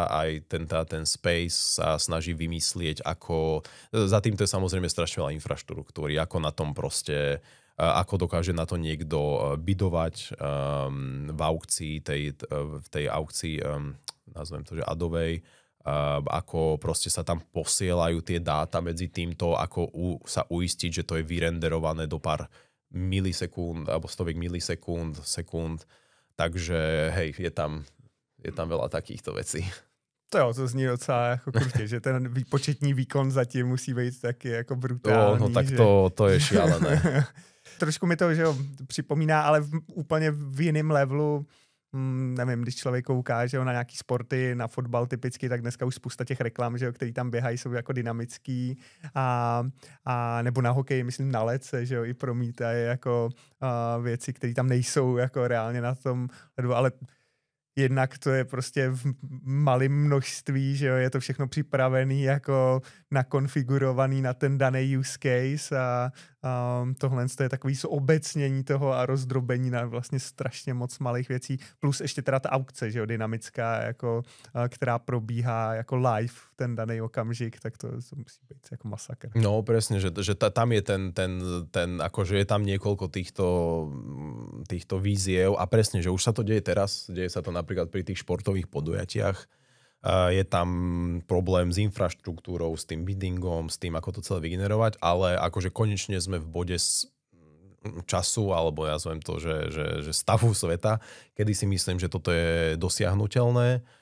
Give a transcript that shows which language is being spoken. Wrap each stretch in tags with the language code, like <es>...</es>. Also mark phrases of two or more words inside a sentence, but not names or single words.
<sk>aj ten space sa snaží vymyslieť, ako za týmto je samozrejme strašne veľa infraštruktúry, ako na tom proste, ako dokáže na to niekto bidovať v aukcii, v tej aukcii, nazvem to, že adovej, ako proste sa tam posielajú tie dáta medzi týmto, ako sa uistiť, že to je vyrenderované do pár milisekúnd alebo stoviek sekúnd. Takže hej, je tam veľa takýchto vecí.</sk> <cs>To zní docela jako krutě, že ten výpočetní výkon zatím musí být taky jako brutální.</cs> <sk>No tak že... to je šialené.</sk> <cs>Trošku mi to, že připomíná, ale úplně v jiném levelu. Nevím, když člověk kouká, že na nějaký sporty, na fotbal typicky, tak dneska už spousta těch reklam, že který tam běhají, jsou jako dynamický a nebo na hokej, myslím na ledce, že jo, i promítají jako věci, které tam nejsou jako reálně na tom ledu, ale jednak to je prostě v malém množství, že jo, je to všechno připravený jako nakonfigurovaný na ten daný</cs> <en>use case</en> <cs>a tohle je takový zobecnění toho a rozdrobení na vlastně strašně moc malých věcí, plus ještě teda ta aukce, že jo, dynamická, jako, která probíhá jako live v ten daný okamžik, tak to musí být jako masakr.</cs> <sk>No presne, že tam je ten akože je tam niekoľko týchto víziev a presne, že už sa to deje teraz, deje sa to napríklad pri tých športových podujatiach. Je tam problém s infraštruktúrou, s tým biddingom, s tým, ako to celé vygenerovať, ale akože konečne sme v bode času, alebo ja nazvem to, že stavu sveta, kedy si myslím, že toto je dosiahnuteľné.</sk>